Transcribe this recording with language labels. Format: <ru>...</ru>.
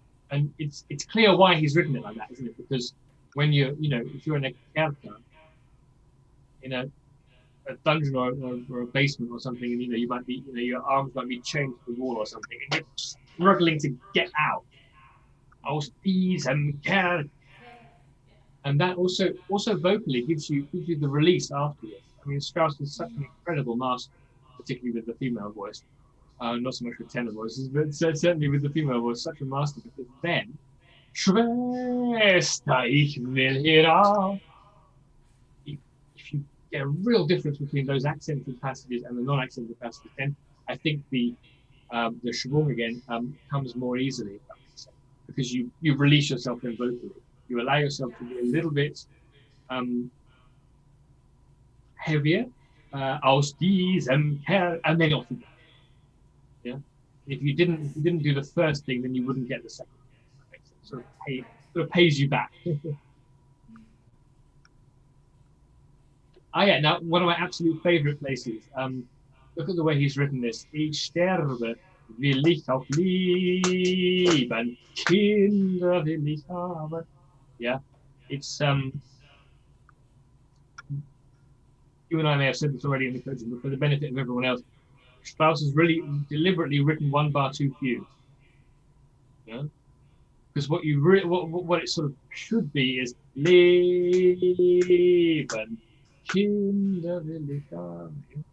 <en>And it's clear why he's written it like that, isn't it? Because when if you're in a Kerker, in a dungeon or a basement or something, and you might be, your arms might be chained to the wall or something, and you're struggling to get out.</en> <de>Aus diesem Kerker.</de> <en>And that also vocally gives you the release afterwards. I mean, Strauss is such an incredible master, particularly with the female voice. Not so much with tenor voices, but certainly with the female voice, such a master. Because then,</en> <de>Schwester, ich will hinauf.</de> <en>If you get a real difference between those accented passages and the non-accented passages, then I think the schwung again comes more easily, if that makes sense, because you release yourself then vocally. You allow yourself to be a little bit heavier,</en> <de>aus diesem Kerl,</de> <en>and then off you go. Yeah. If you didn't do the first thing, then you wouldn't get the second. That makes sense. Sort of pays you back. Yeah. Now, one of my absolute favorite places. Look at the way he's written this.</en> <de>Ich sterbe, will ich auch lieben, Kinder will ich haben.</de> <en>Yeah, it's you and I may have said this already in the coaching, but for the benefit of everyone else, Strauss has really deliberately written one bar too few. Yeah, because what it sort of should be is</en> <de>Leben, Kinder will ich haben.</de>